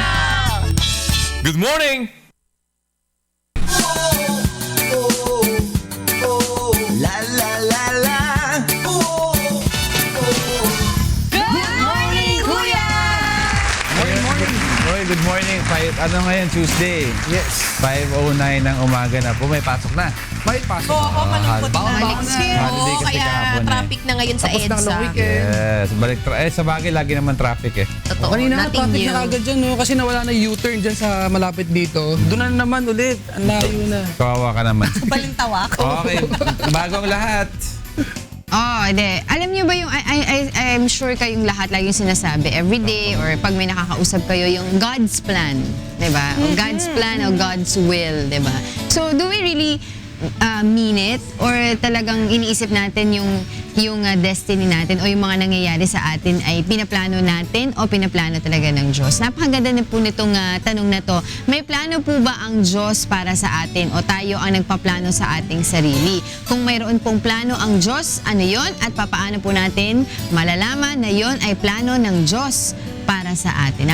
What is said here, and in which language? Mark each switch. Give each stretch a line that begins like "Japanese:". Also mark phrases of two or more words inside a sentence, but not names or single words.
English: Good morning! La la la la. Good morning, Kuya!
Filipino: Hoy,
English: good morning.
Filipino: Ano ngayon? Tuesday.
English: Yes.
Filipino: 5:09 ng umaga na po. May pasok na. May pasok. Oo, malungkot na. Bawang na. Holiday kasi Kaya kahapon eh. traffic na ngayon sa Tapos na EDSA. ng weekend.
English: Yes.
Filipino: Balik sa bagay, lagi naman traffic eh. Totoo, Kanina nga
English: nothing
Filipino: traffic
English: new.
Filipino: na kagad dyan, no? Kasi nawala na U-turn dyan sa malapit dito. Doon na naman ulit. Ang layo na. Kawawa ka naman. Balintawa ko. Okay. Bagong lahat. Oh, hindi. Alam niyo ba yung,
English: I'm sure
Filipino: kayong lahat lagi yung sinasabi
English: every day
Filipino: or pag may nakakausap kayo, yung
English: God's plan,
Filipino: di ba? O
English: God's plan
Filipino: o
English: God's will,
Filipino: di ba?
English: So, do we really mean it?
Filipino: Or talagang iniisip natin yung destiny natin o yung mga nangyayari sa atin ay pinaplano natin o pinaplano talaga ng Diyos? Napakaganda na po nitong tanong na to. May plano po ba ang Diyos para sa atin o tayo ang nagpaplano sa ating sarili? Kung mayroon pong plano ang Diyos, ano yon? At papaano po natin malalaman na yon ay plano ng Diyos para sa atin?